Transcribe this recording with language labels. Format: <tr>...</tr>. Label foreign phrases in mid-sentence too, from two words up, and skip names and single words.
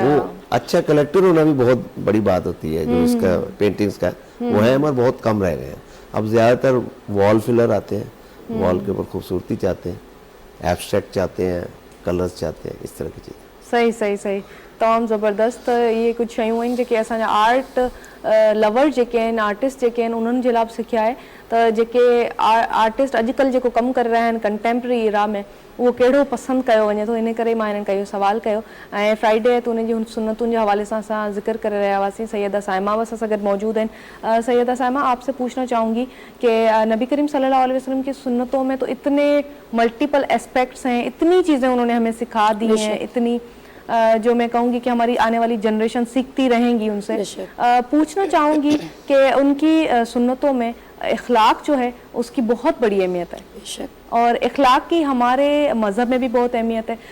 <ur>وہ اچھا کلیکٹر ہونا بھی بہت بڑی بات ہوتی ہے، جو اس کا پینٹنگز کا وہ ہے، مگر بہت کم رہ گئے ہیں. اب زیادہ تر</ur> <en>wall filler</en> <ur>آتے ہیں، وال کے اوپر خوبصورتی چاہتے ہیں، ایبسٹریکٹ چاہتے ہیں، کلرز چاہتے ہیں، اس طرح کی چیزیں. صحیح صحیح صحیح.</ur> <sd>तमामु ज़बरदस्त ये कुछ शयूं आहिनि जेके असांजा</sd> <en>art lover</en> <sd>जेके आहिनि आर्टिस्ट जेके आहिनि उन्हनि जे लाइ बि सिखिया आहे त जेके आर्टिस्ट अॼुकल्ह जेको कमु करे रहिया आहिनि</sd> <en>contemporary era</en> <sd>में उहो कहिड़ो पसंदि कयो वञे थो, इन करे मां हिननि खां इहो सवाल कयो। ऐं फ्राइडे आहे त उन जी हुन सुन्नतुनि जे हवाले सां असां ज़िक्र करे रहिया हुआसीं। सैयदा साइमा बि असां सां गॾु मौजूद आहिनि। सैयदा साइमा,</sd> <ur>آپ سے پوچھنا چاہوں گی کہ نبی کریم</ur> <ar>صلی اللہ علیہ وسلم</ar> <ur>کی سنتوں میں تو اتنے</ur> <en>multiple aspects</en> <ur>ہیں، اتنی چیزیں انہوں نے ہمیں سکھا دی ہیں، اتنی جو میں کہوں گی کہ ہماری آنے والی جنریشن سیکھتی رہیں گی ان سے. پوچھنا چاہوں گی کہ ان کی سنتوں میں اخلاق جو ہے اس کی بہت بڑی اہمیت ہے اور اخلاق کی ہمارے مذہب میں بھی بہت اہمیت ہے.</ur>